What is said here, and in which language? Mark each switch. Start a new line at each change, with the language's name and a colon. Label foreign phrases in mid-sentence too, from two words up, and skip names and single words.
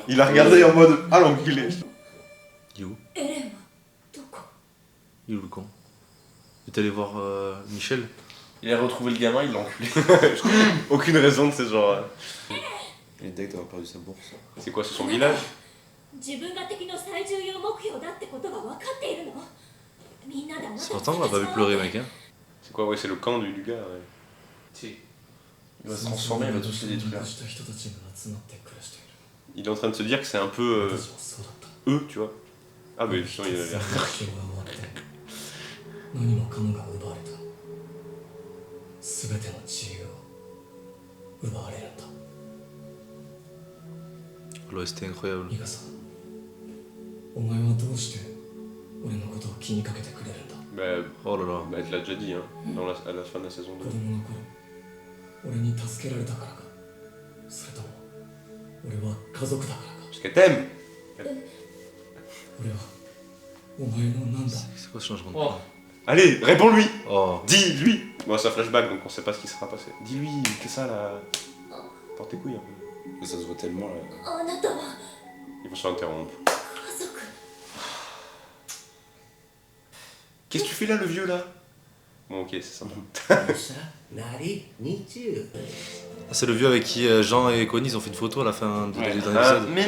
French: Il a regardé en mode ah l'enculé. Il est où Il est où le con? Il est allé voir Michel. Il a retrouvé le gamin, il l'a enculé. Aucune raison de ce genre. Il est deck d'avoir perdu sa bourse. C'est quoi, c'est son village?
Japanese: 自分が敵の最重要目標だってことが分かっているのみんなであなた
French: C'est pourtant, on l'a pas vu pleurer, mec. Hein. C'est quoi, ouais, c'est le camp du gars. Ouais. Il va se transformer, il va tous les détruire. Il est en train de se dire que c'est un peu eux, tu vois. Ah mais sinon il a l'air.
Japanese: 何もかもが奪われた全ての自由を奪われるんだ
French: L'OST incroyable.
Japanese: ミカさんお前はどうして俺のことを気にかけてくれるんだ
French: Bah, Oh là là. bah, tu l'as déjà dit, hein, à la fin de la saison 2.
Japanese: 子供の頃俺に助けられたからかそれとも俺は家族だからか
French: Parce qu'elle t'aime.
Japanese: 俺はお前のなんだ
French: C'est quoi ce changement de Oh. Allez, réponds-lui. Oh. Dis-lui. Bon, c'est un flashback donc on sait pas ce qui sera passé. Dis-lui, qu'est-ce que ça là? Porte tes couilles un peu. Mais ça se voit tellement là.
Japanese: あなたは
French: Ils vont se interrompre.
Japanese: 家族
French: Qu'est-ce que tu fais là, le vieux là? Bon, ok, c'est sympa. Ah, c'est le vieux avec qui Jean et Connie ils ont fait une photo à la fin de Ouais. dans Ah, l'épisode. Mais